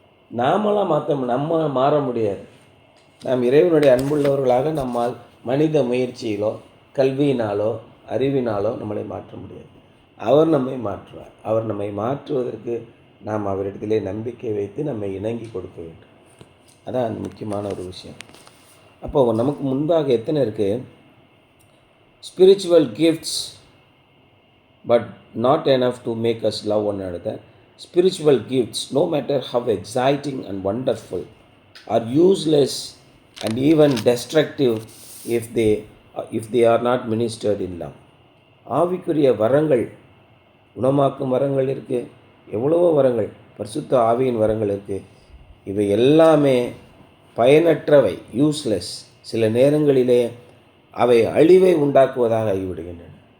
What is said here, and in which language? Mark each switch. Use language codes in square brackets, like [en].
[ta] நாமெல்லாம் நம்ம மாற முடியாது. நாம் இறைவனுடைய அன்புள்ளவர்களாக நம்மால் மனித முயற்சியிலோ கல்வியினாலோ அறிவினாலோ நம்மளை மாற்ற முடியாது. அவர் நம்மை மாற்றுவார். அவர் நம்மை மாற்றுவதற்கு நாம் அவரிடத்திலே நம்பிக்கை வைத்து நம்மை இணங்கி கொடுக்க வேண்டும். அதான் முக்கியமான ஒரு விஷயம். அப்போது நமக்கு முன்பாக எத்தனை இருக்குது? [en] Spiritual gifts but not enough to make us love one another. Spiritual gifts, no matter how exciting and wonderful, are useless and even destructive if they are not ministered in love. [ta] ஆவிக்குரிய வரங்கள், குணமாக்கும் வரங்கள் இருக்குது, எவ்வளவோ வரங்கள், பரிசுத்த ஆவியின் வரங்கள் இருக்குது. இவை எல்லாமே பயனற்றவை, யூஸ்லெஸ். சில நேரங்களிலே அவை அழிவை உண்டாக்குவதாக ஆகிவிடுகின்றன.